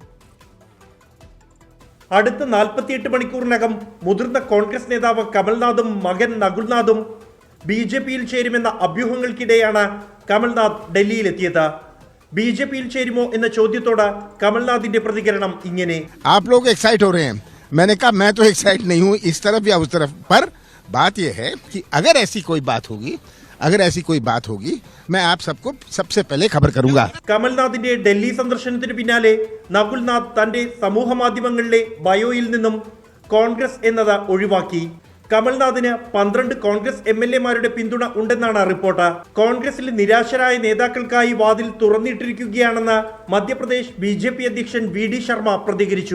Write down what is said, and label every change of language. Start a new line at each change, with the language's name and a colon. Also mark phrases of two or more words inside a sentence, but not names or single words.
Malayalam: അടുത്ത 48 മണിക്കൂറിനകം മുതിർന്ന കോൺഗ്രസ് നേതാവ് കമൽനാഥും മകൻ നകുൽനാഥും ബി.ജെ.പിയിൽ ചേരുമെന്ന അഭ്യൂഹങ്ങൾക്കിടെയാണ് കമൽനാഥ് ഡൽഹിയിലെത്തിയത്. ബി.ജെ.പിയിൽ ചേരുമോ എന്ന ചോദ്യത്തോട് കമൽനാഥിന്റെ പ്രതികരണം ഇങ്ങനെ:
Hindi: आप लोग एक्साइट हो रहे हैं, मैंने कहा मैं तो एक्साइट नहीं हूँ इस तरफ या उस तरफ, पर बात यह है कि अगर ऐसी कोई बात होगी मैं आप सबको सबसे पहले खबर करूंगा.
Malayalam: കമൽനാഥിന്റെ ഡൽഹി സന്ദർശനത്തിന് പിന്നാലെ നകുൽനാഥ് തന്റെ സമൂഹ മാധ്യമങ്ങളിലെ ബയോയിൽ നിന്നും കോൺഗ്രസ് എന്നത് ഒഴിവാക്കി. കമൽനാഥിന് 12 കോൺഗ്രസ് MLA-മാരുടെ പിന്തുണ ഉണ്ടെന്നാണ് റിപ്പോർട്ട്. കോൺഗ്രസിൽ നിരാശരായ നേതാക്കൾക്കായി വാതിൽ തുറന്നിട്ടിരിക്കുകയാണെന്ന് മധ്യപ്രദേശ് ബി.ജെ.പി അധ്യക്ഷൻ VD ശർമ്മ പ്രതികരിച്ചു.